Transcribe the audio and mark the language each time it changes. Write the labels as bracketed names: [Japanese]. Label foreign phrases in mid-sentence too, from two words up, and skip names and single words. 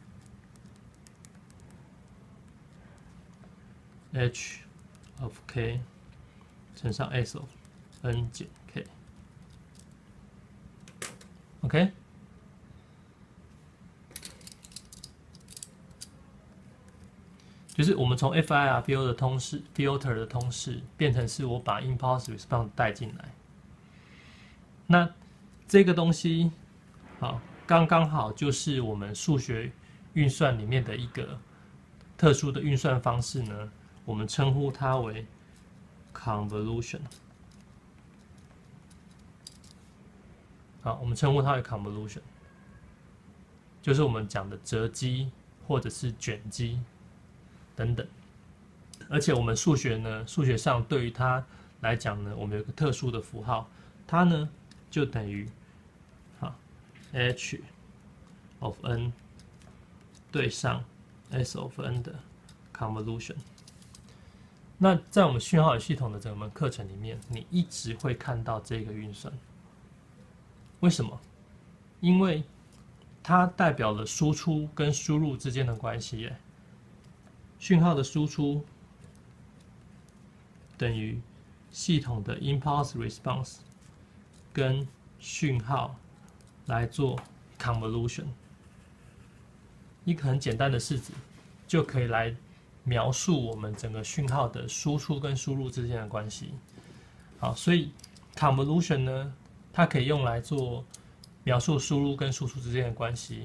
[English] H of k [Chinese] 乘上 [English] S of n [Chinese] 減 k，OK， 就是我們從 [English] FIR filter [Chinese] 的通式變成是我把 [English] impulse response [Chinese] 帶進來，那這個東西好，剛剛好就是我們數學運算裡面的一個特殊的運算方式呢，我們稱呼它為 convolution。好，我們稱呼它為 convolution， 就是我們講的折積或者是捲積等等。而且我們數學呢，數學上對於它來講呢，我們有一個特殊的符號，它呢就等於 [English] h of n [Chinese] 對上 [English] s of n [Chinese] 的 convolution。那在我們讯號與系統的整門課程裡面，你一直會看到這個運算。為什麼？因為它代表了輸出跟輸入之間的關係耶。訊號的輸出等於系統的 [English] impulse response [Chinese] 跟訊號來做 convolution。一個很簡單的式子就可以來描述我們整個訊號的輸出跟輸入之間的關係。好，所以 convolution 呢，它可以用來做描述輸入跟輸出之間的關係。